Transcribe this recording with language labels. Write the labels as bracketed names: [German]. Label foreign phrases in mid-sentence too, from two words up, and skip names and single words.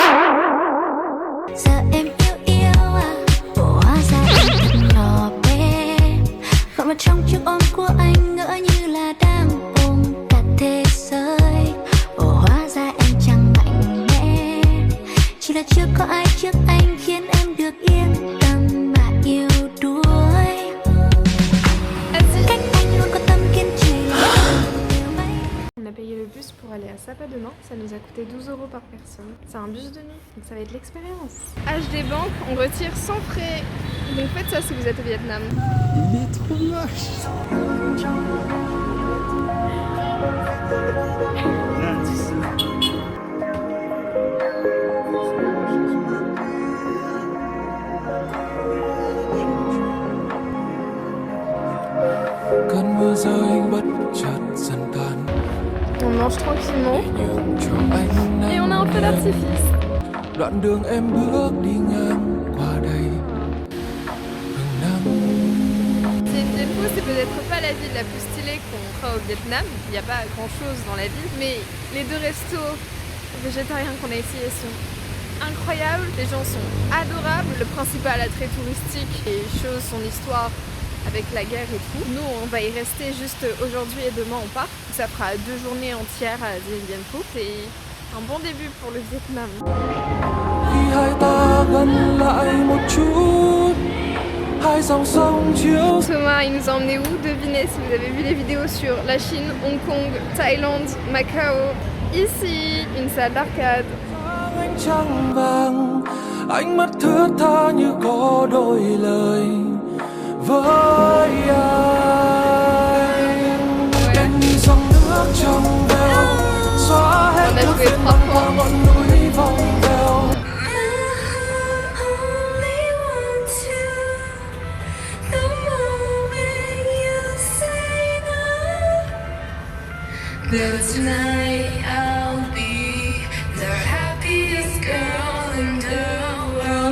[French] On a payé le bus pour aller à Sapa demain, ça nous a coûté 12 € par personne. C'est un bus de nuit, donc ça va être l'expérience. HD Bank, on retire sans frais. Donc faites ça si vous êtes au Vietnam. Il est trop moche. [Vietnamese] Cơn mưa rơi bất chợt dần tàn. [French] On mange tranquillement [Vietnamese] Nhường cho anh [French] et on a un feu d'artifice. [Vietnamese] Đoạn đường em bước đi ngang qua đây. Hừng nắng. [French] Dien Bien Phu, c'est peut-être pas la ville la plus stylée qu'on fera au Vietnam. Il n'y a pas grand chose dans la ville, mais les deux restos végétariens qu'on a essayés sont incroyables. Les gens sont adorables. Le principal attrait touristique et chose son histoire avec la guerre et tout. Nous, on va y rester juste aujourd'hui et demain on part. Ça fera 2 journées entières à Dien Bien Phu. C'est un bon début pour le Vietnam. [Vietnamese] Khi hai ta gần lại một chút, hai dòng sông chiếu. [French] Thomas, il nous a emmené où? Devinez si vous avez vu les vidéos sur la Chine, Hong Kong, Thaïlande, Macao. Ici, une salle d'arcade. [Vietnamese] Ánh trăng vàng, ánh mắt thướt tha như có đôi lời với anh. Em như dòng nước trong veo, xóa hết những phiền muộn qua ngọn núi vòng vèo. [English] That tonight I'll be the happiest girl in the world.